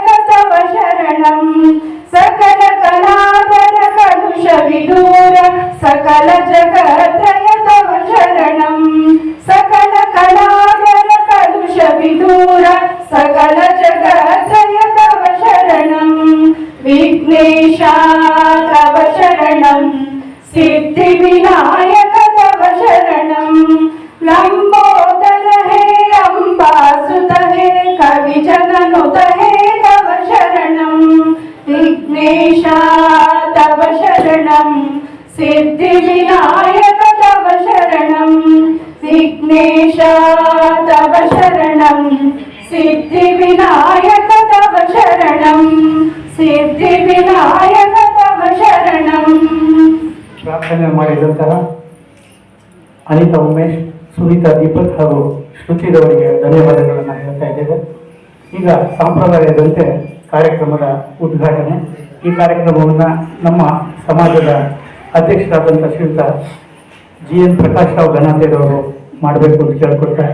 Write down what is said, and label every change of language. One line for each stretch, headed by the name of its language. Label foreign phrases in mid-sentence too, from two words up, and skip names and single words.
Sanskrit: ತವ ಶರಣಂ, ಸಕಲ ಕಲಾಧರ ಕಲುಷ ವಿದೂರ ಸಕಲ ಜಗತ್ರಯ ತವ ಶರಣಂ, ಸಕಲ ಕಲಾಧರ ಕಲುಷ ವಿದೂರ ಸಕಲ ಜಗತ್ರಯ ತವ ಶರಣಂ, ವಿಘ್ನೇಶ ತವ ಶರಣಂ, ಸಿದ್ಧಿ ವಿನಾಯಕ ತವ ಶರಣಂ, ಲಂಬೋದರ ಹೇ ಅಂಬಾಸುತ ಹೇ ಕವಿ ಜನನುತ ಹೇ ತವ ಶರಣಂ, ವಿಘ್ನೇಶ ತವ ಶರಣಂ, ಸಿದ್ಧಿ ವಿನಾಯಕ ತವ ಶರಣಂ, ವಿಘ್ನೇಶ ತವ ಶರಣಂ, ಸಿದ್ಧಿ ವಿನಾಯಕ ತವ ಶರಣಂ, ಸಿದ್ಧಿ ವಿನಾಯಕ ತವ ಶರಣಂ.
Kannada: ಪ್ರಾರ್ಥನೆ ಮಾಡಿದಂತಹ ಅನಿತಾ ಉಮೇಶ್, ಸುನೀತಾ ದೀಪಕ್ ಹಾಗೂ ಶ್ರುತಿರವರಿಗೆ ಧನ್ಯವಾದಗಳನ್ನು ಹೇಳ್ತಾ ಇದ್ದೇವೆ. ಈಗ ಸಂಪ್ರದಾಯದಂತೆ ಕಾರ್ಯಕ್ರಮದ ಉದ್ಘಾಟನೆ. ಈ ಕಾರ್ಯಕ್ರಮವನ್ನು ನಮ್ಮ ಸಮಾಜದ ಅಧ್ಯಕ್ಷರಾದಂಥ ಶ್ರೀಯುತ ಜಿ ಎನ್ ಪ್ರಕಾಶ್ ರಾವ್ ಗನಾಥೇರವರು ಮಾಡಬೇಕು ಅಂತ ಕೇಳ್ಕೊಳ್ತಾರೆ.